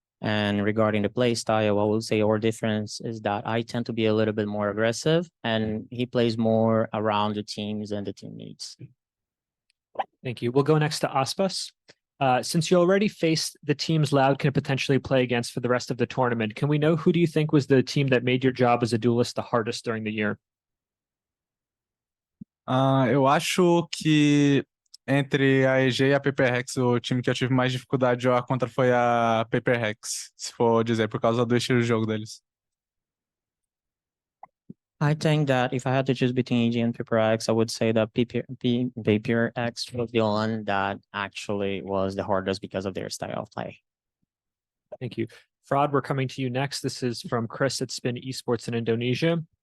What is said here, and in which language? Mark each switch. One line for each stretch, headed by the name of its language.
English: And regarding the play style, I will say our difference is that I tend to be a little bit more aggressive, and he plays more around the teams and the team needs. Thank you. We'll go next to Aspas. Since you already faced the teams Loud can potentially play against for the rest of the tournament, can we know who do you think was the team that made your job as a duelist the hardest during the year?
Portuguese: Eu acho que entre a EG e a Paper Rex, o time que eu tive mais dificuldade de jogar contra foi a Paper Rex, se for dizer, por causa do estilo de jogo deles.
English: I think that if I had to choose between EG and Paper X, I would say that Paper X was the one that actually was the hardest because of their style of play. Thank you. Fraud, we're coming to you next. This is from Chris at Spin Esports in Indonesia.